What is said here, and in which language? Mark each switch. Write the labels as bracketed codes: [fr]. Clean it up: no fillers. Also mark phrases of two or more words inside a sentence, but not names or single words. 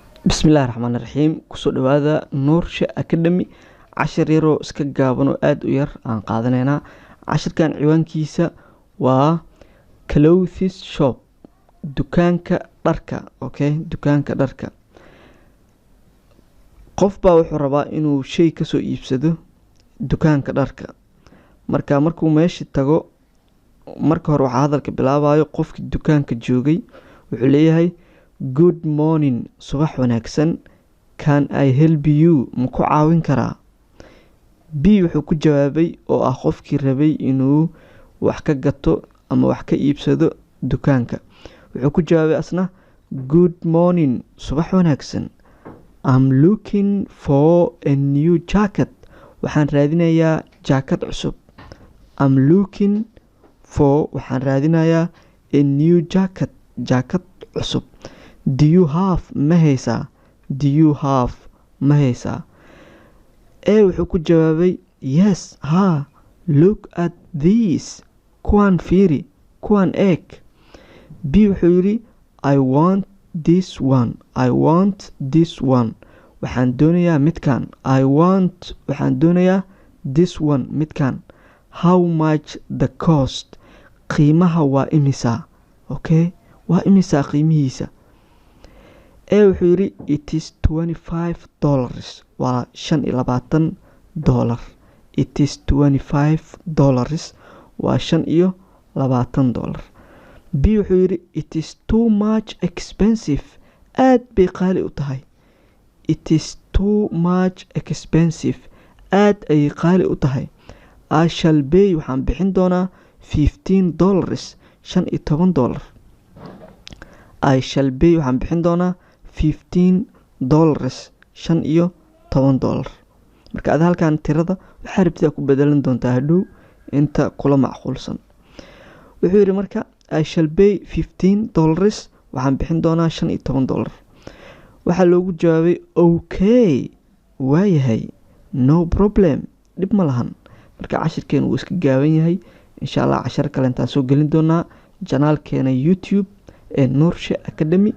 [ar] بسم الله الرحمن الرحيم. [so] kusoo dhawaada Nuurshe Academy. cashir yaroo iska gaaban oo aad u yar aan qaadanaynaa. cashirkan ciwaankiisa waa [en] clothes shop, [so] dukaanka dharka. Okay, dukaanka dharka. qof baa wuxuu rabaa inuu shay ka soo iibsado dukaanka dharka. markuu meesha tago, marka hore waxaa hadalka bilaabayo qofkii dukaanka joogay. wuxuu leeyahay [en] good morning, [so] subax wanaagsan. [en] Can I help you? [so] ma ku caawin karaa? B wuxuu ku jawaabay oo ah qofkii rabay inuu wax ka gato ama wax ka iibsado dukaanka. wuxuu ku jawaabay asna [en] good morning, [so] subax wanaagsan. [en] I'm looking for a new jacket. [so] waxaan raadinayaa jaakad cusub. [en] I'm looking for, [so] waxaan raadinayaa [en] a new jacket, [so] jaakad cusub. [en] Do you have? [so] ma haysaa? [en] Do you have? [so] ma haysaa? A wuxuu ku jawaabay yes, ha. [en] Look at these. [so] kuwaan fiiri, kuwaan eeg. B wuxuu yidhi [en] I want this one. I want this one. [so] waxaan doonayaa midkan. [en] I want, [so] waxaan doonayaa [en] this one, [so] midkan. [en] How much the cost? [so] qiimaha waa imisa? Okay, waa imisa qiimihiisa? A wuxuu yidhi [en] it is $25. [so] waa $25. [en] It is $25. [so] waa $25. B wuxuu yidhi [en] it is too much expensive. [so] aad bay qaali u tahay. [en] It is too much expensive. [so] aad ayay qaali u tahay. [en] I shall pay, [so] waxaan bixin doonaa $15. $15. [en] I shall pay, [so] waxaan bixin doonaa $15. $15. marka aad halkan tirada waxaa rabtaa ku bedelan doontaa hadhow inta kula macquulsan. wuxuu yidhi marka [en] I shall pay $15. [so] waxaan bixin doonaa $15. waxaa loogu jawaabay okay, waayahay, [en] no problem, [so] dhib ma lahan. marka cashirkeenu wuu iska gaaban yahay. [ar] إن شاء الله [so] cashar kale intaan soo gelin doonaa janaalkeena YouTube ee Nuurshe Academy.